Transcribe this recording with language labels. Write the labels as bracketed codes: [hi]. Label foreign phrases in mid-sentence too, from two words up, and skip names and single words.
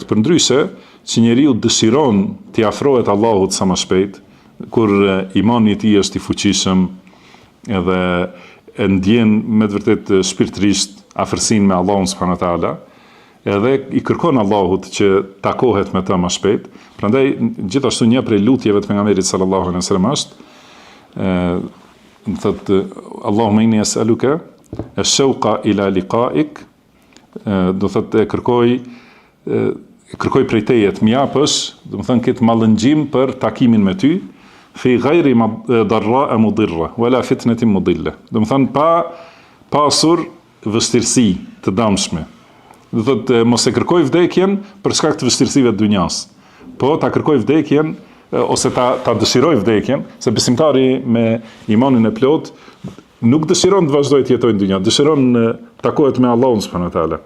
[sq] Përndryshe, që njeriu dëshiron t'i afrohet Allahut sa më shpejt, kur imani i tij është i fuqishëm, edhe e ndjen me të vërtet shpirtërisht afërsinë me Allahun [ar] سبحانه وتعالى, [sq] edhe i kërkon Allahut që takohet me të më shpejt. Prandaj gjithashtu një prej lutjeve të pejgamberit [ar] صلى الله عليه وسلم [sq] është, thotë, [ar] اللهم إني أسألك الشوق إلى لقائك, [sq] do thotë, kërkoj prej teje të m'japësh, do të thënë, këtë mallëngjim për takimin me ty, [ar] في غير ضراء مضرة ولا فتنة مضلة. [sq] Do të thënë, pa pasur vështirësi të dëmshme. Do thotë, mos e kërkoj vdekjen për shkak të vështirësive të dunjas, po ta kërkoj vdekjen ose ta dëshiroj vdekjen, se besimtari me imanin e plot nuk dëshiron të vazhdojë të jetojë në dunja, dëshiron të takohet me Allahun [ar] سبحانه وتعالى.